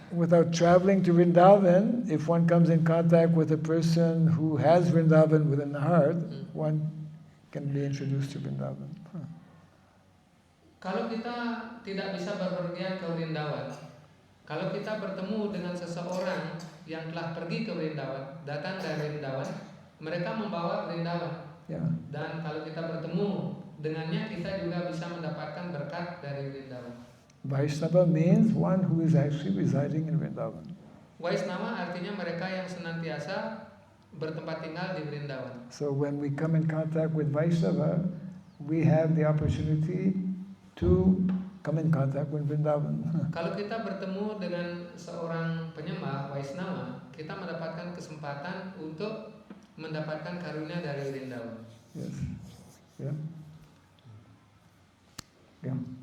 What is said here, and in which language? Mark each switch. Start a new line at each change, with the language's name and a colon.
English: Without traveling to Vrindavan, if one comes in contact with a person who has Vrindavan within the heart, one can be introduced to Vrindavan.
Indonesian: Kalau kita tidak bisa berpergian ke Vrindavan, kalau kita bertemu dengan seseorang yang telah pergi ke Vrindavan, datang dari Vrindavan, mereka membawa Vrindavan. Dan kalau kita bertemu dengannya, kita juga bisa mendapatkan berkat dari Vrindavan.
English: Vaishnava means one who is actually residing in Vrindavan.
Indonesian: Vaishnava artinya mereka yang senantiasa bertempat tinggal di Vrindavan.
English: So when we come in contact with Vaishnava, we have the opportunity to come in contact with Vrindavan.
Indonesian: Kalau kita bertemu dengan seorang penyembah Vaishnava, kita mendapatkan kesempatan untuk mendapatkan karunia dari Vrindavan.
English: Yes. Yeah. Yeah.